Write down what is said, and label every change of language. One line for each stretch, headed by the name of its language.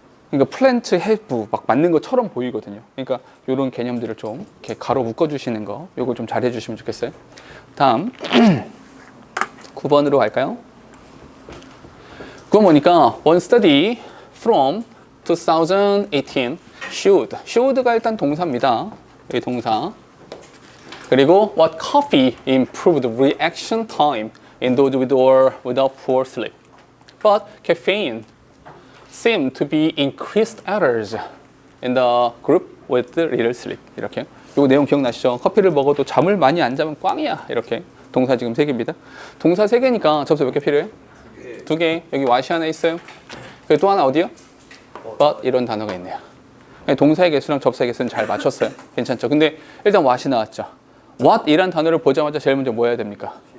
Korean: 그러니까 플랜트, have 막 맞는 것처럼 보이거든요. 그러니까 이런 개념들을 좀 이렇게 가로 묶어주시는 거, 요거 좀 잘 해주시면 좋겠어요. 다음 9번으로 갈까요? 그건 뭐니까
English: one study from 2018 showed가
Korean: 일단 동사입니다. 이 동사.
English: 그리고 what coffee improved reaction time in those with or without poor sleep. But caffeine seemed to be increased errors in the group with little sleep.
Korean: 이렇게. 요 내용 기억나시죠? 커피를 먹어도 잠을 많이 안 자면 꽝이야. 이렇게. 동사 지금 3개입니다. 동사 3개니까 접수 몇 개 필요해요? 2개. 여기 what이 하나 있어요. 그리고 또 하나 어디요? but 이런 단어가 있네요. 동사의 개수랑 접사의 개수는 잘 맞췄어요. 괜찮죠? 근데 일단 what이 나왔죠. what 이란 단어를 보자마자 제일 먼저 뭐 해야 됩니까?